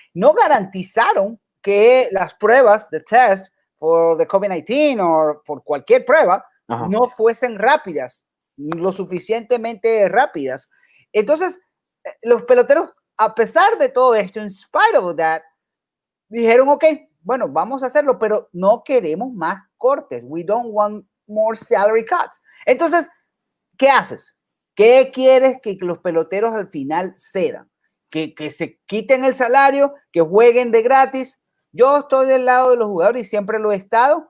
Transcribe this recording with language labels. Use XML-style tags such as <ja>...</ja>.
<es>No garantizaron que las pruebas de test por the COVID-19 o por cualquier prueba no fuesen rápidas, lo suficientemente rápidas. Entonces, los peloteros, a pesar de todo esto,</es> <en>in spite of that,</en> <es>dijeron, ok, bueno, vamos a hacerlo, pero no queremos más cortes.</es> <en>We don't want more salary cuts.</en> <es>Entonces, ¿qué haces? ¿Qué quieres que los peloteros al final cedan? Que se quiten el salario, que jueguen de gratis. Yo estoy del lado de los jugadores y siempre lo he estado.</es>